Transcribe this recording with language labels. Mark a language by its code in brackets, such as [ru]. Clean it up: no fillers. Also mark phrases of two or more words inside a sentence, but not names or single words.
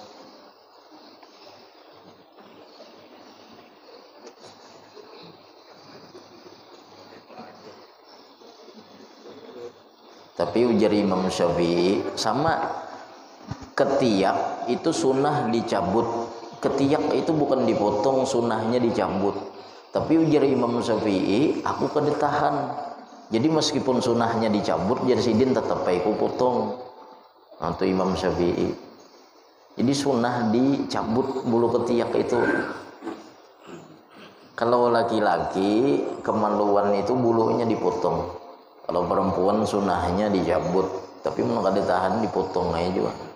[bjn] Tapi ujar Imam Syafi'i, sama ketiak itu sunnah dicabut. [id] Ketiak itu bukan dipotong, sunnahnya dicabut. [bjn] Tapi ujar Imam Syafi'i, aku kada tahan Jadi meskipun sunahnya dicabut, jadi sidin tetap paiku potong. Atau Imam Syafi'i. [id] Jadi sunah dicabut bulu ketiak itu. Kalau laki-laki kemaluan itu bulunya dipotong. [bjn] Kalau perempuan sunahnya dicabut, tapi mau kada tahan dipotong aja juga.